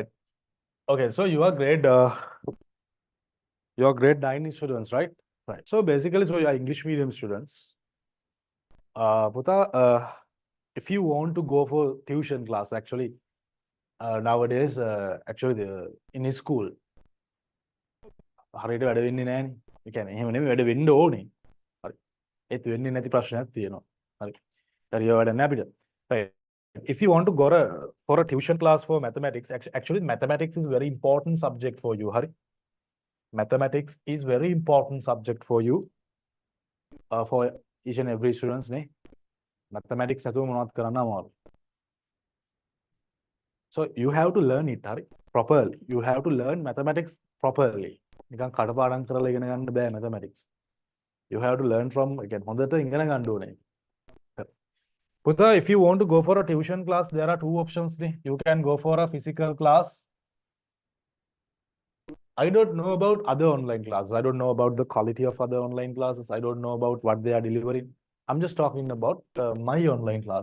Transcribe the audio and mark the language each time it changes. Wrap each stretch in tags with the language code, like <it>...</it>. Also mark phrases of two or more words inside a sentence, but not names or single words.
<en>Okay, so you are grade 9 students, right? Right. So basically, so you are English medium students. Puta, if you want to go for tuition class, actually, nowadays, actually, in school,</en> <si>හරියට වැඩ වෙන්නේ නැහනේ. ඒ කියන්නේ එහෙම නෙමෙයි වැඩ වෙන්න ඕනේ. හරි. ඒත් වෙන්නේ නැති ප්‍රශ්නයක් තියෙනවා. හරි. හරි වැඩ නැහැ අපිට.</si> <en>Right. If you want to go for a tuition class for mathematics, actually mathematics is very important subject for you.</en> <si>Hari.</si> <en>Mathematics is very important subject for you, for each and every students.</en> <si>Ne? Mathematics නැතුව මොනවද කරන්න අමාරු.</si> <en>So you have to learn it properly. You have to learn mathematics properly.</en> <si>නිකන් කඩපාඩම් කරලා ඉගෙන ගන්න බෑ mathematics.</si> <en>You have to learn from again</en> <si>හොඳට ඉගෙන ගන්න ඕනේ.</si> <en>Puta, if you want to go for a tuition class, there are two options. You can go for a physical class I don't know about other online classes. I don't know about the quality of other online classes. I don't know about what they are delivering. I'm just talking about my online class.</en>